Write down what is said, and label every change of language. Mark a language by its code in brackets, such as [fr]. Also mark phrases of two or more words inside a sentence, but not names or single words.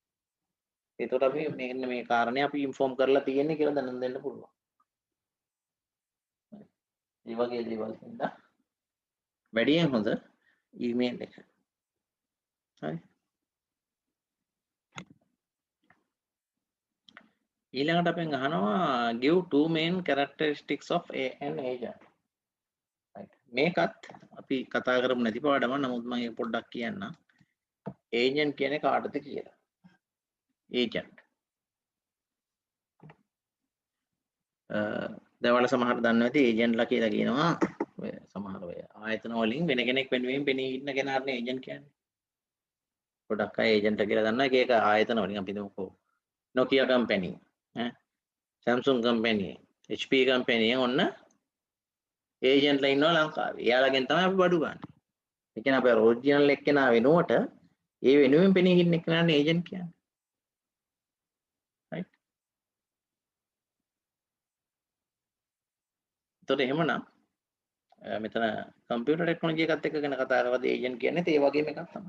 [si] ඒකට අපි මෙන්න මේ කාරණේ අපි ඉන්ෆෝම් කරලා තියෙන්නේ කියලා දැනුම් දෙන්න පුළුවන්. ඒ වගේ දේවල් හින්දා වැඩියෙන් හොඳ ඊමේල් එක. හරි. ඊළඟට අපෙන් අහනවා [en] give two main characteristics of an agent. [si] right. මේකත් අපි කතා කරමු නැති පාඩම. නමුත් මම ඒක පොඩ්ඩක් කියන්නම්. agent කියන්නේ කාටද කියලා. agent. දැන් සමහර දන්නේ නැති ඒජන්ට්ලා කියලා කියනවා. ඔය සමහර ඔය ආයතන වලින් වෙන කෙනෙක් වෙනුවෙන් පෙනී ඉන්න කෙනාට ඒජන්ට් කියන්නේ. ගොඩක් අය ඒජන්ට් කියලා දන්නවා. එක එක ආයතන වලින් අපි දුමුකෝ Nokia company, Samsung company, HP company ඔන්න ඒජන්ට්ලා ඉන්නවා ලංකාවේ. එයාලගෙන් තමයි අපි බඩු ගන්න. ඒ කියන්නේ අපේ ඔරිජිනල් එක්කෙනා වෙනුවට ඒ වෙනුවෙන් පෙනී ඉන්න එක්කෙනාට ඒජන්ට් කියන්නේ. right. එතකොට එහෙමනම් මෙතන [en] computer technology [si] එකත් එක්ක ගැන කතා කරද්දී ඒජන්ට් කියන්නේ ඒ වගේම එකක් තමයි.